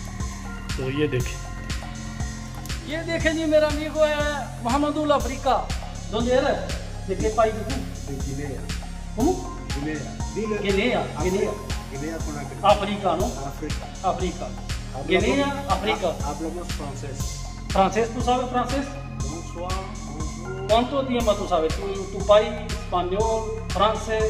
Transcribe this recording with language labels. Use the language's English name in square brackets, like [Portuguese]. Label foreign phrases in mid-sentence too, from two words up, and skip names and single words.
[Urdu] تو یہ دیکھیں جی، میرا امیگو ہے محمدل افریقہ [Spanish] donde eres de qué país tú de Guinea. ¿Cómo? Guinea Conakry. África, ¿no? África. Guinea, África. Hablamos francés. ¿Francés? ¿Tú sabes francés? [French] Bonsoir, bonjour. [Spanish] ¿Cuántos idiomas tú sabes? ¿Tu país, español, francés?